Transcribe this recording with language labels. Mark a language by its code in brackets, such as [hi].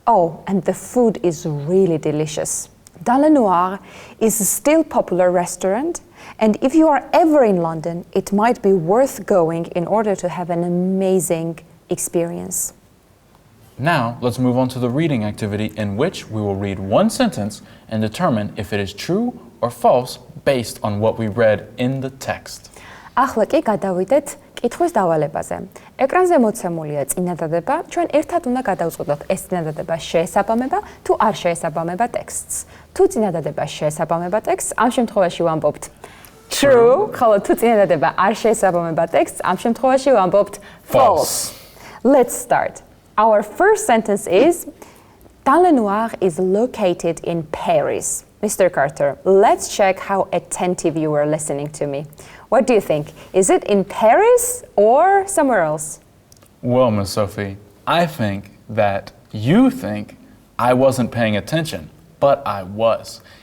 [en] Oh, and the food is really delicious." Dans le Noir is a still popular restaurant, and if you are ever in London, it might be worth going in order to have an amazing experience. Now, let's move on to the reading activity in which we will read one sentence and determine if it is true or false based on what we read in the text. [ka] ახლა კი გადავიდეთ კითხვის დავალებაზე. ეკრანზე მოცემულია წინადადება, ჩვენ ერთად უნდა გადავწყვეტოთ ეს წინადადება შეესაბამება თუ არ შეესაბამება ტექსტს. თუ წინადადება შეესაბამება ტექსტს, ამ შემთხვევაში ვამბობთ true, ხოლო თუ წინადადება არ შეესაბამება ტექსტს, ამ შემთხვევაში ვამბობთ false. [en] Let's start. Our first sentence is Dans le Noir is located in Paris. Mr. Carter, let's check how attentive you were listening to me. What do you think? Is it in Paris or somewhere else? Well, Miss Sophie, I think that you think I wasn't paying attention, but I was.